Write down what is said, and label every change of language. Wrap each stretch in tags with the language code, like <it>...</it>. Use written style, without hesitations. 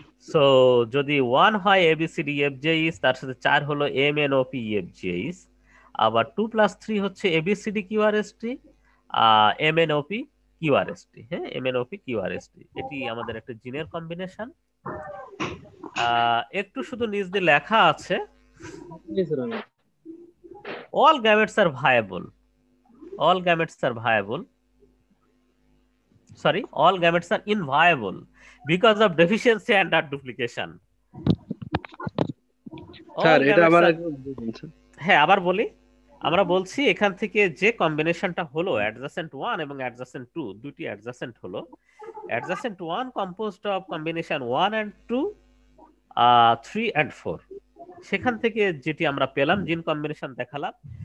<bn>So যদি 1 হয় A B C D F J ইস, তার সাথে 4 হলো M N O P F J ইস, আবার 2 + 3 হচ্ছে A B C D Q আর S T, M N O P Q আর S T. হ্যাঁ, M N O P Q আর S T, এটি আমাদের একটা জিনের কম্বিনেশন। একটু শুধু নিজ দিয়ে লেখা আছে,</bn> <en>all gametes are viable, all gametes are viable, sorry, all gametes are inviable because of deficiency and or duplication.</en> <bn>Sir</bn> <en>All</en> <bn>এটা</bn> <en>gametes</en> <bn>আবার</bn> <en>are,</en> <bn>একবার বলছেন। হ্যাঁ আবার বলি, আমরা বলছি এখান থেকে যে কম্বিনেশনটা হলো অ্যাডজাসেন্ট 1 এবং অ্যাডজাসেন্ট 2, দুটি অ্যাডজাসেন্ট হলো। Adjacent 1 composed of combination 1 and 2, 3 and 4, সেখান থেকে যেটি আমরা পেলাম জিন কম্বিনেশন দেখালাম।</bn>